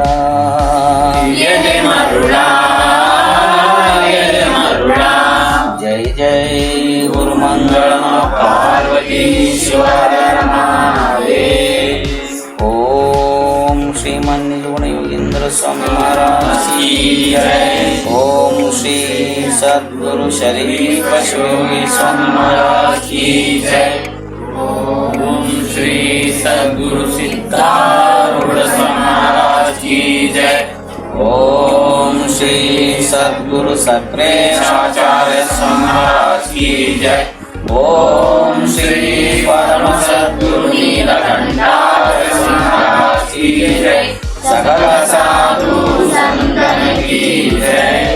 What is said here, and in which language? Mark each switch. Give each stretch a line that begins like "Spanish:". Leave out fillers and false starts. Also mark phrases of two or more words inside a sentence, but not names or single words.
Kannada: ಎಲೆ ಮರುಳ ಎಲೆ ಮರುಳ ಜೈ ಜೈ ಗುರು ಮಂಗಳ ಪಾರ್ವತೀಶ್ವರ ಓಂ ಶ್ರೀಮನ್ನಿಜಗುಣ ಯೋಗೀಂದ್ರ ಸ್ವಾಮಿ ಮಹಾರಾಜ್
Hindi: की जय
Kannada: ಓಂ ಶ್ರೀ ಸದ್ಗುರು ಶರೀಫ ಶಿವಯೋಗಿ ಸ್ವಾಮಿ
Hindi: महाराज की जय ओम श्री सद्गुरु सिद्धारूढ़ महाराज की जय
Kannada: ಓಂ ಶ್ರೀ ಸದ್ಗುರು ಸಕ್ರೇಶಾಚಾರ್ಯ
Hindi: महाराज की जय
Kannada: ಓಂ ಶ್ರೀ
Hindi: परम सद्गुरु नीलकंठार्य महाराज की जय
Kannada: ಸಕಲ
Hindi: साधु संतन की जय